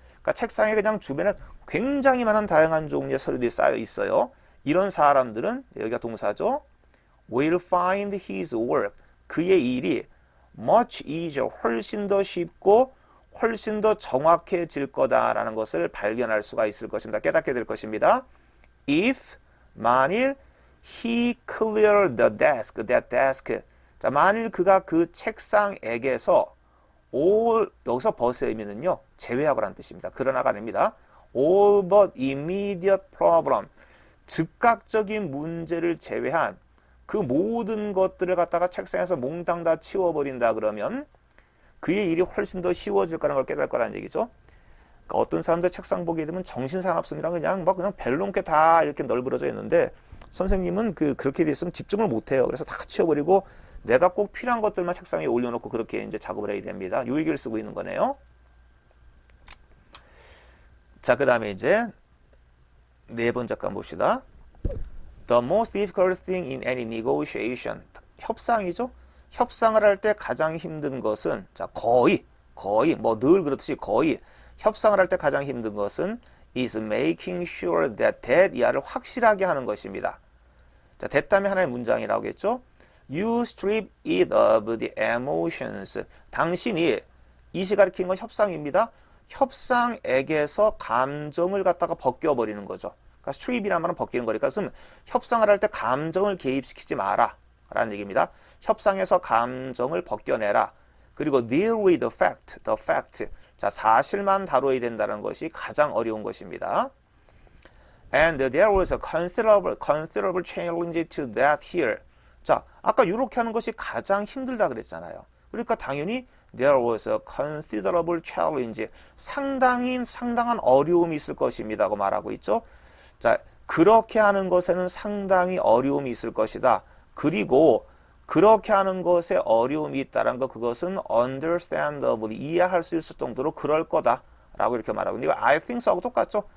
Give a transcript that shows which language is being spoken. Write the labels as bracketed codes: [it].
[ko] 그러니까 책상에 그냥 주변에 굉장히 많은 다양한 종류의 서류들이 쌓여 있어요. 이런 사람들은 여기가 동사죠. [en] will find his work. [ko] 그의 일이 [en] much easier, [ko] 훨씬 더 쉽고 훨씬 더 정확해질 거다라는 것을 발견할 수가 있을 것입니다. 깨닫게 될 것입니다. [en] if, [ko] 만일 [en] he cleared that desk. [ko] 자, 만일 그가 그 책상에게서 all, 여기서 but의 의미는요, 제외하고라는 뜻입니다. 그러나가 아닙니다. [en] all but immediate problem. [ko] 즉각적인 문제를 제외한 그 모든 것들을 갖다가 책상에서 몽땅 다 치워버린다 그러면 그의 일이 훨씬 더 쉬워질 거라는 걸 깨달을 거라는 얘기죠. 그러니까 어떤 사람들 책상 보게 되면 정신사납습니다. 그냥 벨 넘게 다 이렇게 널브러져 있는데 선생님은 그렇게 돼 있으면 집중을 못 해요. 그래서 다 치워버리고 내가 꼭 필요한 것들만 책상에 올려놓고 그렇게 이제 작업을 해야 됩니다. 이 얘기를 쓰고 있는 거네요. 자, 그 다음에 이제 네 번째 건 봅시다. [en] The most difficult thing in any negotiation. [ko] 협상이죠. 협상을 할 때 가장 힘든 것은, 자, 거의, 뭐 늘 그렇듯이 거의, 협상을 할 때 가장 힘든 것은 [en] is making sure that [ko] 이하를 확실하게 하는 것입니다. 자, that 다음에 하나의 문장이라고 했죠. [en] You strip it of the emotions. [ko] 당신이, 이시 가리키는 건 협상입니다. 협상액에서 감정을 갖다가 벗겨버리는 거죠. 그러니까 strip이라는 말은 벗기는 거니까 그럼 협상을 할 때 감정을 개입시키지 마라 라는 얘기입니다. 협상에서 감정을 벗겨내라. 그리고 [en] deal with the fact. [ko] 자, 사실만 다뤄야 된다는 것이 가장 어려운 것입니다. [en] And there was a considerable challenge to that here. [ko] 자, 아까 이렇게 하는 것이 가장 힘들다 그랬잖아요. 그러니까 당연히 [en] there was a considerable challenge. [ko] 상당한 어려움이 있을 것입니다고 말하고 있죠. 자, 그렇게 하는 것에는 상당히 어려움이 있을 것이다. 그리고 그렇게 하는 것에 어려움이 있다는 거, 그것은 understandable, 이해할 수 있을 정도로 그럴 거다 라고 이렇게 말하고 있는데, [en] I think so [ko] 하고 똑같죠.